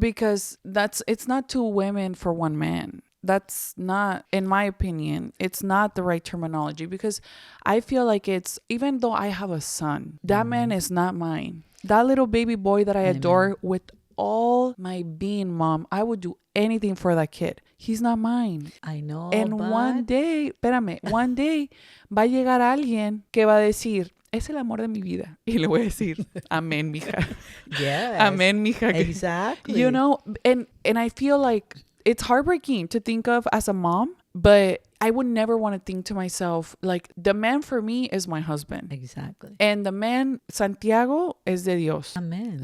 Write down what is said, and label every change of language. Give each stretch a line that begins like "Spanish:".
English: because it's not two women for one man. That's not, in my opinion, it's not the right terminology, because I feel like it's, even though I have a son, that man is not mine. That little baby boy that I adore with all my being, mom, I would do anything for that kid. He's not mine. I know. And but one day,
Spanish: espérame, one day va a llegar alguien que va a decir, es el amor de mi vida. Y le voy a decir, amén, mija.
English: yes,
Spanish: Amén, mija.
English: exactly. And I feel like it's heartbreaking to think of as a mom, but I would never want to think to myself, like, the man for me is my husband. Exactly. And the man, Santiago,
Spanish: es de Dios.
English: Amen.